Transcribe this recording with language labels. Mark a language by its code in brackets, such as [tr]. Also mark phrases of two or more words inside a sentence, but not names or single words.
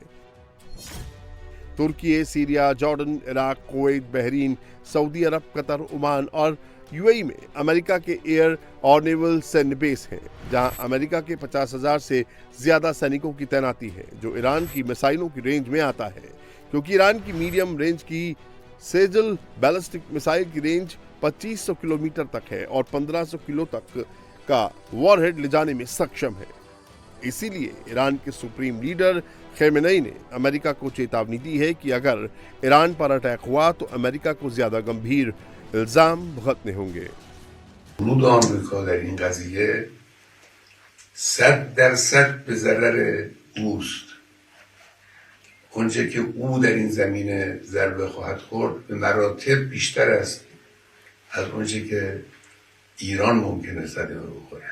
[hi] तुर्की, सीरिया, जॉर्डन, इराक, कुवैत, बहरीन, सऊदी अरब, कतर, ओमान और UAE में अमेरिका के एयर और नेवल सैन्य बेस हैं, जहां अमेरिका के 50,000 से ज्यादा सैनिकों की तैनाती है, जो ईरान की मिसाइलों की रेंज में आता है, क्योंकि ईरान की [en] medium range [hi] की सेजल [en] ballistic missile [hi] की रेंज 2500 किलोमीटर तक है और 1500 किलो तक का वॉरहेड ले जाने में सक्षम है। इसीलिए ईरान के [en] Supreme Leader [hi] खमेनेई ने अमेरिका को चेतावनी दी है कि अगर ईरान पर अटैक हुआ तो अमेरिका को ज्यादा गंभीर इल्जाम भुगतने होंगे। [fa] ورود آمریکا در این قضیه 100% به ضرر اوست. اونچه که او در این زمینه ضربه خواهد خورد به مراتب بیشتر است از اونچه که ایران ممکنه صدمه بخوره.